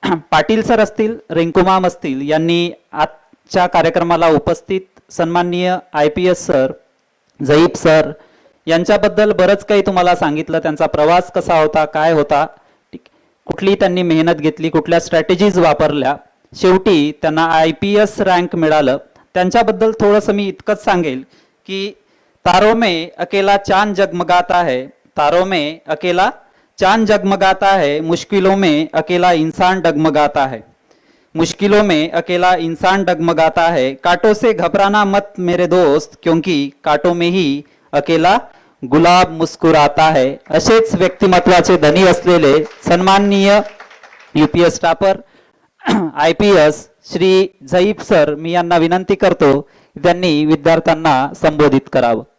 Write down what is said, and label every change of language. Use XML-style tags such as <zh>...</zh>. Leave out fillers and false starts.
<mr>Patil sir असतील, Rinku ma'am असतील, यांनी आजच्या कार्यक्रमाला उपस्थित सन्माननीय आयपीएस सर, जईब सर यांच्याबद्दल बरंच काही तुम्हाला सांगितलं. त्यांचा प्रवास कसा होता, काय होता, कुठली त्यांनी मेहनत घेतली, कुठल्या स्ट्रॅटेजीज वापरल्या, शेवटी त्यांना आयपीएस रँक मिळालं. त्यांच्याबद्दल थोडंसं मी इतकंच सांगेल की</mr> <hi>तारों में अकेला चांद जगमगाता है, तारों में अकेला चांद जगमगाता है, मुश्किलों में अकेला इंसान डगमगाता है, मुश्किलों में अकेला इंसान डगमगाता है, कांटों से घबराना मत मेरे दोस्त, क्योंकि कांटों में ही अकेला गुलाब मुस्कुराता है.</hi> <mr>असेच व्यक्तिमत्वाचे धनी असलेले सन्माननीय UPS staffer IPS Shri जईब sir, मी यांना विनंती करतो की त्यांनी विद्यार्थ्यांना संबोधित करावं.</mr>